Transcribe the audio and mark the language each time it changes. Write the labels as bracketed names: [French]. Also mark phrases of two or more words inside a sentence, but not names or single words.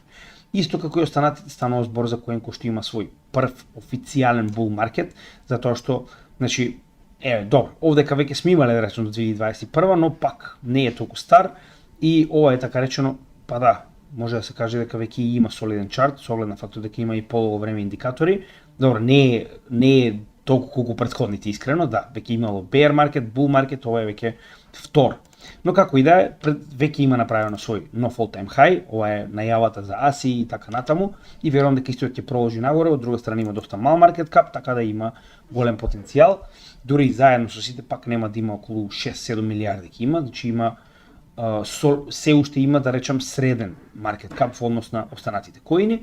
[Macedonian] Исто како и останатите станува збор за коин кој што има свој прв официјален [English] bull market, [Macedonian] затоа што значи добро, овдека веќе сме имале да речем до 2021, но пак не е толку стар и ова е така речено, па да, може да се каже дека веќе има солиден чарт, со оглед на фактот дека има и подолго време индикатори. Добро, не е толку колку претходните искрено, да, веќе имало [English] bear market, bull market, [Macedonian] ова е веќе втор. Но како и да е, веќе има направено свој нов [English] all-time high, [Macedonian] ова е најавата за ASI и така натаму, и верувам дека истиот ќе продолжи нагоре, од друга страна има доста мал [English] market cap, [Macedonian] така да има голем потенцијал. Дури и заедно со сите пак нема да има околу 6-7 милиарди ќе има, значи има се уште има да речам среден [English] market cap [Macedonian] во однос на останатите коини.